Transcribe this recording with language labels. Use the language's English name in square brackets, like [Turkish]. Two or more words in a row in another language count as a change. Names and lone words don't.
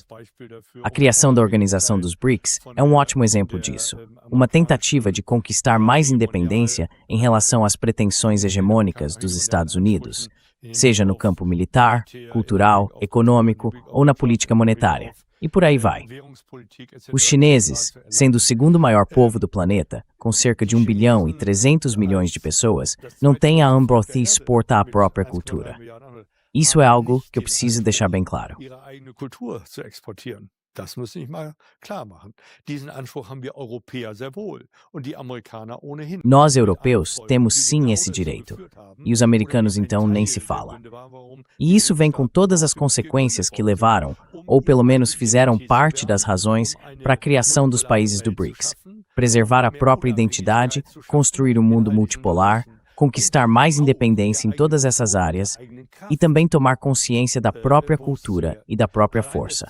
[Portuguese] A criação da Organização dos BRICS é um ótimo exemplo disso, uma tentativa de conquistar mais independência em relação às pretensões hegemônicas dos Estados Unidos, seja no campo militar, cultural, econômico ou na política monetária. E por aí vai. Os chineses, sendo o segundo maior povo do planeta, com cerca de 1 bilhão e 300 milhões de pessoas, não têm a Ambrothi exportar a própria cultura. Isso é algo que eu preciso deixar bem claro. [German] Das muss ich mal klar machen. Diesen Anspruch haben wir Europäer sehr wohl und die Amerikaner ohnehin. [Portuguese] Nós, europeus, temos sim esse direito. E os americanos, então, nem se fala. E isso vem com todas as consequências que levaram, ou pelo menos fizeram parte das razões, para a criação dos países do BRICS. Preservar a própria identidade, construir um mundo multipolar, conquistar mais independência em todas essas áreas e também tomar consciência da própria cultura e da própria força.